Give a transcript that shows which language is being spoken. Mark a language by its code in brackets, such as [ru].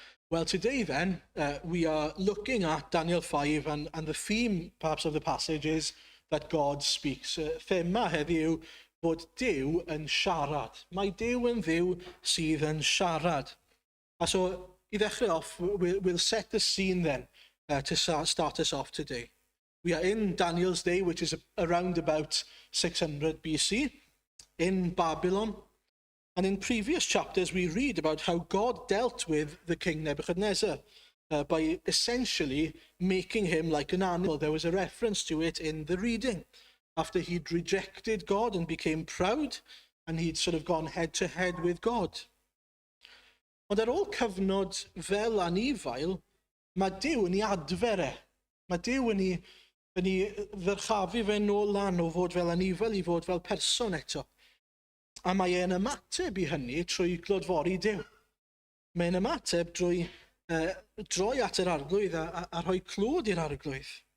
[en] Well, today then, we are looking at Daniel 5, and the theme, perhaps, of the passage is that God speaks. [cy] Thema heddiw bod Duw yn siarad. Mae Duw yn dduw sydd yn siarad. [en] And so, [cy] I ddechrau [en] off, we'll set the scene then to start us off today. We are in Daniel's day, which is around about 600 BC, in Babylon. And in previous chapters, we read about how God dealt with the king Nebuchadnezzar by essentially making him like an animal. There was a reference to it in the reading. After he'd rejected God and became proud, and he'd sort of gone head to head with God. [cy] Ond ar ôl cyfnod fel anifail, mae Duw yn ei adfer e. Mae Duw yn ei ddyrchafu fe nôl lan o fod fel anifail i fod fel person eto. A mae e'n ymateb i hynny trwy glodfori Duw. Mae'n ymateb drwy droi at yr arglwydd a rhoi clwd i'r arglwydd.